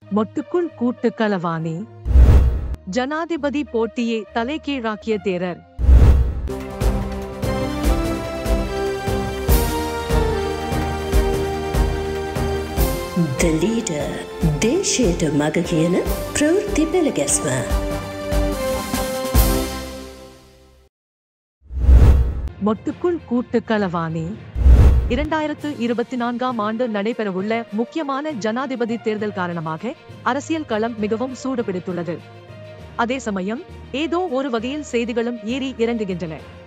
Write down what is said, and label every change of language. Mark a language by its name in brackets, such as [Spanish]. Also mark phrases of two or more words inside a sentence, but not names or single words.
[Tamil] மொட்டுக்குள் கூட்டு களவாணி. ஜனாதிபதி போட்டியை தலைகீழாக்கிய தேரர். [Sinhala] The leader දේශයට මග කියන ප්‍රවෘත්ති පෙළගැස්ම. [Tamil] மொட்டுக்குள் கூட்டு களவாணி. 2024ஆம் ஆண்டு நடைபெறவுள்ள முக்கியமான ஜனாதிபதி தேர்தல் காரணமாக அரசியல் களம் மிகவும் சூடுபிடித்துள்ளது. அதே சமயம் ஏதோ ஒரு வகையில் செய்திகளும் ஏறி இறங்குகின்றன.